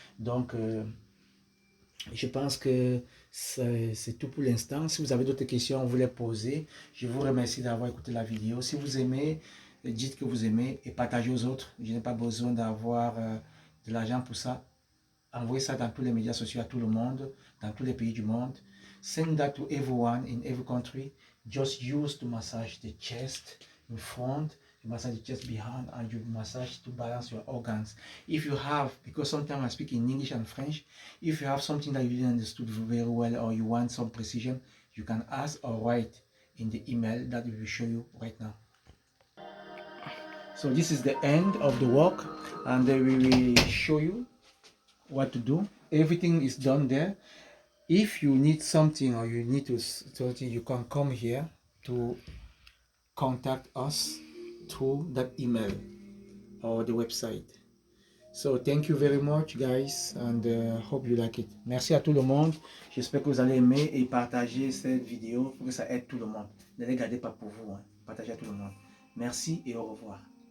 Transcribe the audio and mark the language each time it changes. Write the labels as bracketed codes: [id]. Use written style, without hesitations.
[fr] Donc, je pense que c'est tout pour l'instant. Si vous avez d'autres questions, vous les posez. Je vous remercie d'avoir écouté la vidéo. Si vous aimez et dites que vous aimez et partagez aux autres. Je n'ai pas besoin d'avoir de l'argent pour ça. Envoyez ça dans tous les médias sociaux à tout le monde, dans tous les pays du monde. [en] Send that to everyone in every country. Just use to massage the chest in front, you massage the chest behind, and you massage to balance your organs. If you have, because sometimes I speak in English and French, if you have something that you didn't understood very well or you want some precision, you can ask or write in the email that we will show you right now. So this is the end of the work, and then we will show you what to do. Everything is done there. If you need something or you need to something, you can come here to contact us through that email or the website. So thank you very much guys, and hope you like it. [fr] Merci à tout le monde. J'espère que vous allez aimer et partager cette vidéo pour que ça aide tout le monde. Ne les gardez pas pour vous, hein. Partagez à tout le monde. Merci et au revoir.